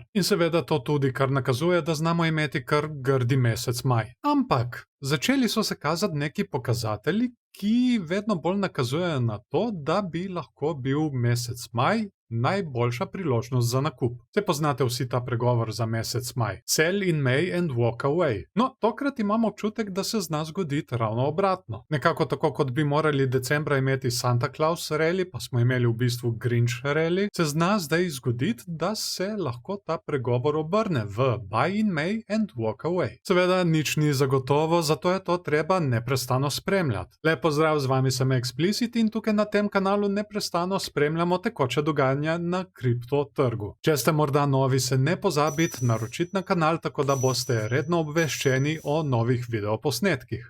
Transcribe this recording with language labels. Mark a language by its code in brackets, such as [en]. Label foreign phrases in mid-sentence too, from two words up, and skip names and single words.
[sl] In seveda to tudi kar nakazuje, da znamo imeti kar grdi mesec maj. Ampak začeli so se kazati neki pokazatelji, ki vedno bolj nakazujejo na to, da bi lahko bil mesec maj najboljša priložnost za nakup. Se poznate vsi ta pregovor za mesec maj. [en] Sell in May and walk away. [sl] No, tokrat imamo občutek, da se zna zgoditi ravno obratno. Nekako tako, kot bi morali decembra imeti Santa Claus rally, pa smo imeli v bistvu Grinch rally, se zna zdaj zgoditi, da se lahko ta pregovor obrne v [en] buy in May and walk away. [sl] Seveda nič ni zagotovo, zato je to treba neprestano spremljati. Lep pozdrav, z vami sem Explicit in tukaj na tem kanalu neprestano spremljamo tekoče dogajanje na kriptotrgu. Če ste morda novi, se ne pozabite naročiti na kanal, tako da boste redno obveščeni o novih videoposnetkih.